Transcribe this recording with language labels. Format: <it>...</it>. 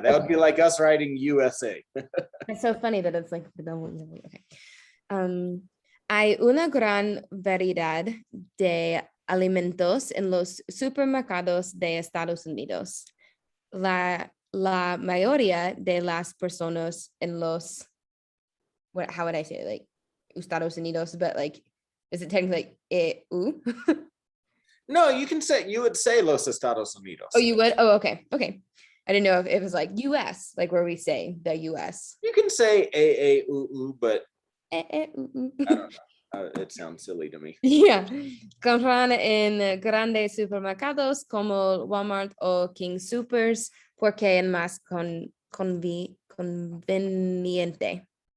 <en>That would be like us writing USA. It's so funny that it's like, okay.</en> <es>Hay una gran variedad de alimentos en los supermercados de Estados Unidos. La mayoría de las personas en los,</es> <en>how would I say it? Like Estados Unidos, but like, is it technically like No, you would say Los Estados Unidos. Oh, you would? Oh, okay. Okay. I didn't know if it was like US, like where we say the US. You can say but I don't know. It sounds silly to me. Yeah.</en> <es>Compran en grandes supermercados como Walmart o King Supers porque es más conveniente.</es>